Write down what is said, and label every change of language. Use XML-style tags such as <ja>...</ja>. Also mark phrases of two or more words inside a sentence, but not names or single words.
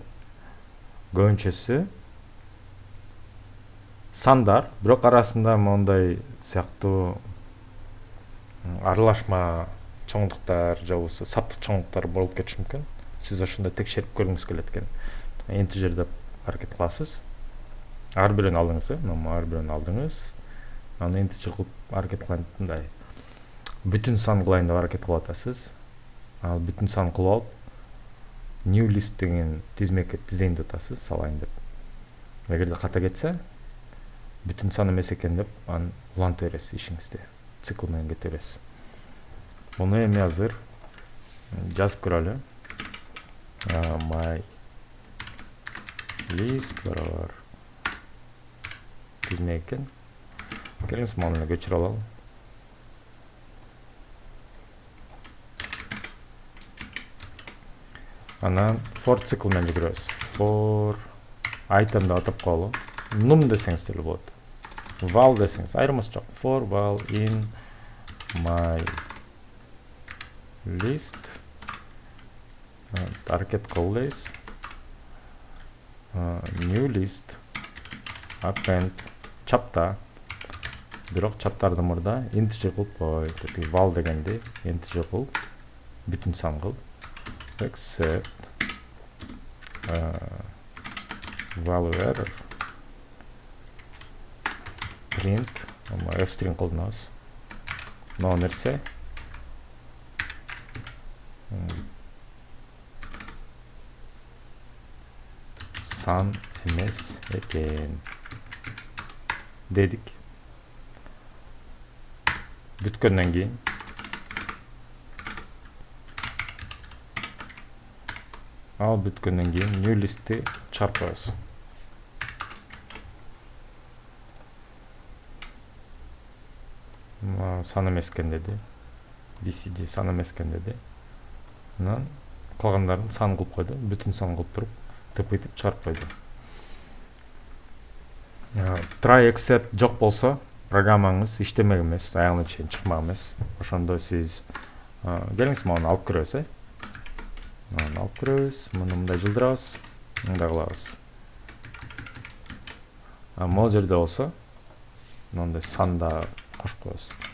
<ky>Көбүнчөсү сандар, бирок арасында мондай сыяктуу аралашма чоңдуктар же болбосо саптык чоңдуктар болуп кетиши мүмкүн. Сиз ошондо текшерип көргүңүз келет экен. Интежер деп аракет кыласыз. Ар бирин алдыңыз, ар бирин алдыңыз. Аны интежер кылып аракет кылгандай бүтүн сан кылайын деп аракет кылып атасыз. Ал бүтүн сан кылып алып,</ky> <en>new list</en> <ky>деген тизмекке тизейин деп атасыз, салайын деп. Эгерде ката кетсе, бүтүн сан эмес экен деп аны улантып бересиз ишиңизде. Цикл менен кете бересиз. Муну эми азыр жазып көрөлү.</ky> <en>My list бар.</en> <ky>Тизмек экен. Келиңиз муну көчүрүп алалы. Анан for цикл менен жүгүрөбүз.</ky> <en>For item</en> <ky>деп атап коелу. Num десеңиз деле болот. Val десеңиз айырмасы жок.</ky> <en>For val in my list.</en> <ky>Аракет кылабыз.</ky> <en>New list.</en> <ky>Append чапта. Бирок чаптарды мурда integer кылып кой. Val дегенди integer кылып бүтүн сан кыл.</ky> <en>Except value error print f-string колдонобуз.</en> <ky>Но нерсе сан эмес экен дедик. Бүткөндөн кийин</ky> <en>new listти</en> <ky>чыгарып коебуз. Сан эмес экен деди. BCD сан эмес экен деди. Анан калгандарын сан кылып койду. Бүтүн сан кылып туруп, тыпыйтып чыгарып койду.</ky> <en>Try except</en> <ky>жок болсо, программаңыз иштемек эмес, аягына чейин чыкмак эмес. Ошондо сиз келиңиз муну алып көрөбүз, Муну алып көрөбүз, муну мындай жылдырабыз, мындай кылабыз. Могул жерде болсо, мындай санда кошуп коебуз.</ky>